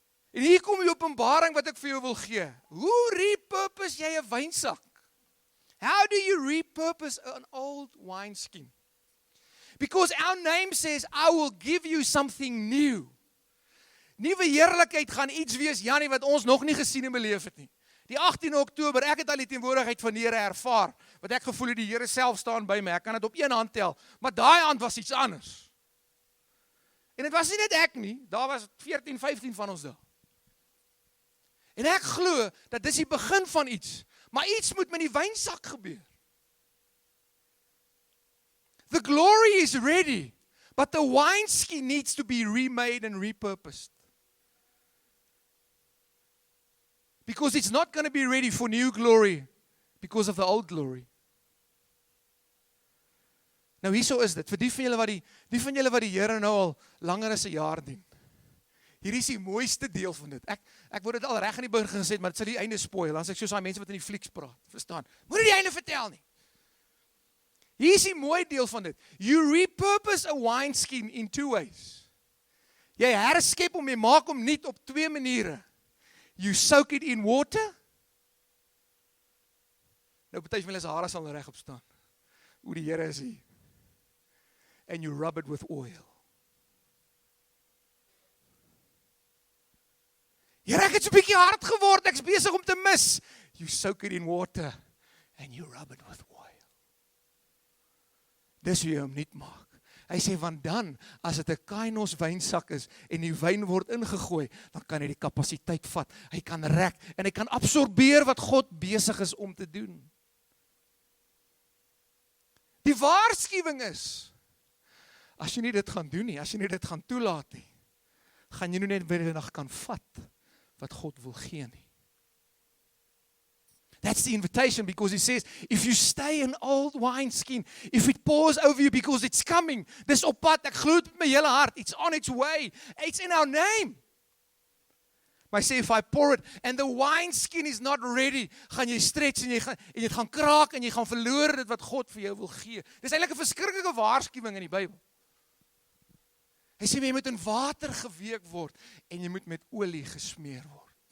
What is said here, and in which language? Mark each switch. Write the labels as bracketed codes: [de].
[af] En hier kom die openbaring wat ek vir jou wil gee. Hoe repurpose jy 'n wynsak? [en] How do you repurpose an old wineskin? Because our name says, I will give you something new. [af] Nuwe heerlikheid gaan iets wees, Janie, wat ons nog nie gesien en beleef het nie. Die 18 Oktober, ek het al die teenwoordigheid van die Here ervaar, wat ek gevoel het die Here self staan by my, ek kan dit op een hand tel, maar daai hand was iets anders. En dit was nie net ek nie, daar was 14, 15 van ons daar. En ek glo, dat dis die begin van iets, maar iets moet met die wynsak gebeur. [en] The glory is ready, but the wineskin needs to be remade and repurposed. Because it's not going to be ready for new glory because of the old glory. [af] Nou hierso is dit, vir die van julle wat die Here nou al langer as 'n jaar dien. Hier is die mooiste deel van dit. Ek word dit al reg aan die begin gesê, maar dit sal die einde spoil, dan as ek soos daai mense wat in die flieks praat, verstaan. Moet nie die einde vertel nie. Hier is die mooi deel van dit. [en] You repurpose a wineskin in two ways. [af] Jy herskep hom, jy maak hom nuut op twee maniere. [en] You soak it in water. [af] Nou party van julle se hare sal nou reg op staan. O, die Here is hier. [en] And you rub it with oil. [af] Here, ek het so 'n bietjie hard geword, ek's besig om te mis. [en] You soak it in water and you rub it with oil. [af] Dis hoe jy hom nuut maak. Hy sê, want dan, as dit 'n kainos wynsak is, en die wyn word ingegooi, dan kan hy die kapasiteit vat, hy kan rek, en hy kan absorbeer wat God besig is om te doen. Die waarskuwing is, as jy nie dit gaan doen nie, as jy nie dit gaan toelaat nie, gaan jy nou net weer nog kan vat, wat God wil gee nie. [en] That's the invitation, because he says, if you stay in old wineskin, if it pours over you because it's coming, [af] dis op pad, ek glo dit met my hele hart, [en] it's on its way, it's in our name. [af] Maar hy sê, [en] if I pour it, and the wineskin is not ready, [af] gaan jy stretch, en jy gaan kraak, en jy gaan verloor dit wat God vir jou wil gee. Dis eintlik 'n verskriklike waarskuwing in die Bybel. Hy sê, jy moet in water geweek word, en jy moet met olie gesmeer word.